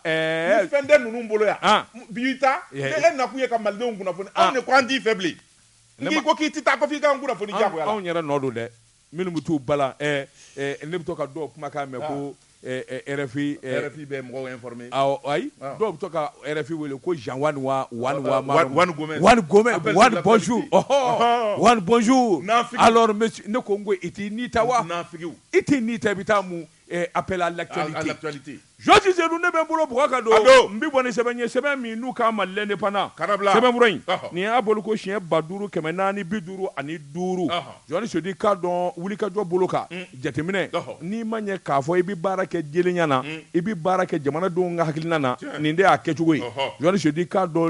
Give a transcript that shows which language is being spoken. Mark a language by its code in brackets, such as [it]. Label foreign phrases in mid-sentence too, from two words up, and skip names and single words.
[bm] ni fɛn tɛ ninnu bolo yan bi ta ni e nakun ye ka malidenw kunnafoni anw de ko an t'i fɛ bilen n'i ko k'i tɛ taa ko f'i k'an kunnafoni diyagoya la anw yɛrɛ nɔ don dɛ minnu bɛ t'u bala ne bɛ to ka dɔw kumakan mɛn ko RFI bɛ mɔgɔw informer ayi dɔw bɛ to ka RFI wele ko Jean [fr] Wani bonjour [bm] Wani [fr] bonjour alors monsieur [bm] ne ko n ko i t'i ni ta wa i t'i ni ta i bɛ taa mun [fr] appel à l'actualité [bm] Georges Zedou ne bɛ n bolo bɔgɔ ka don n bɛ bɔ ni sɛbɛn ye sɛbɛn min n'u ka Malilɛ indépendant sɛbɛnfura in nin y'a bolo ko siɲɛ 5,455 Johnny Sodi k'a dɔn wulikajɔ bolo kan jateminɛ n'i ma ɲɛ k'a fɔ i bɛ baara kɛ jɛlenya na i bɛ baara kɛ jamanadenw ka hakilina na nin de y'a kɛcogo ye Johnny Sodi k'a dɔn